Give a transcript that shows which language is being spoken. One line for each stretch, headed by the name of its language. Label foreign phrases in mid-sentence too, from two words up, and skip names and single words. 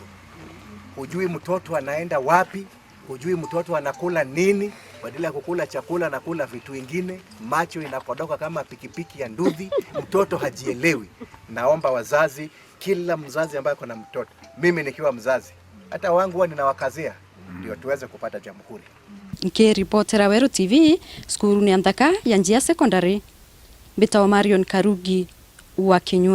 Swahili: Hujui mtoto anaenda wapi, hujui mtoto anakula nini, badala ya kukula chakula na kula vitu vingine, macho inapodoka kama pikipiki ya nduthi, mtoto hajielewi. Naomba wazazi, kila mzazi ambaye kuna mtoto, mimi nikiwa mzazi, hata wangu huwa ninawakazia ndio tuweze kupata jamhuri.
Meru: Nikiripotera Weru TV, skuru ni nthaka ya Njia Secondary. Bitawa Marion Karugi wa Kinyua.